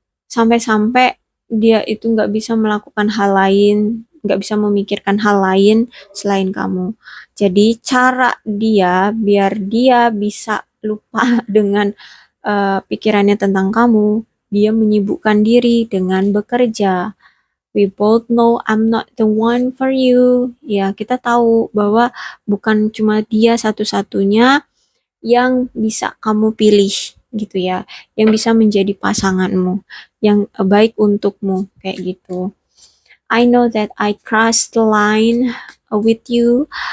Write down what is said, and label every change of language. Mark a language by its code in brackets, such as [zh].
[id] Sampai-sampai dia itu nggak bisa melakukan hal lain, nggak bisa memikirkan hal lain selain kamu. Jadi cara dia biar dia bisa lupa dengan pikirannya tentang kamu, dia menyibukkan diri dengan bekerja. [en] We both know I'm not the one for you. [id] Ya, kita tahu bahwa bukan cuma dia satu-satunya yang bisa kamu pilih gitu ya, yang bisa menjadi pasanganmu, yang baik untukmu kayak gitu. [en] I know that I crossed the line with you.